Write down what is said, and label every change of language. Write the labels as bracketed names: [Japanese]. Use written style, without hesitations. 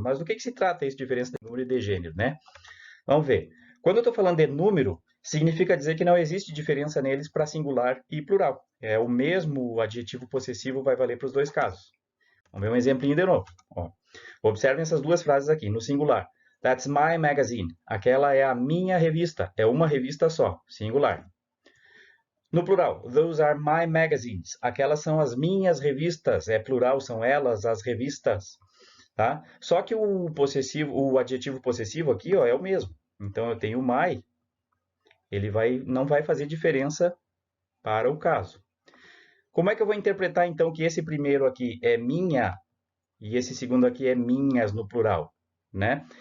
[Portuguese] Mas do que se trata essa diferença de número e de gênero, né? Vamos ver. Quando eu estou falando de número, significa dizer que não existe diferença neles para singular e plural. O mesmo adjetivo possessivo vai valer para os dois casos. Vamos ver um exemplinho de novo. Ó, observem essas duas frases aqui. No singular, [English] that's my magazine. [Portuguese] Aquela é a minha revista. É uma revista só, singular. No plural, [English] those are my magazines. [Portuguese] Aquelas são as minhas revistas. É plural, são elas, as revistas. Tá? Só que o adjetivo possessivo aqui, ó, é o mesmo. Então, eu tenho my. Ele não vai fazer diferença para o caso. Como é que eu vou interpretar, então, que esse primeiro aqui é minha e esse segundo aqui é minhas no plural? Né?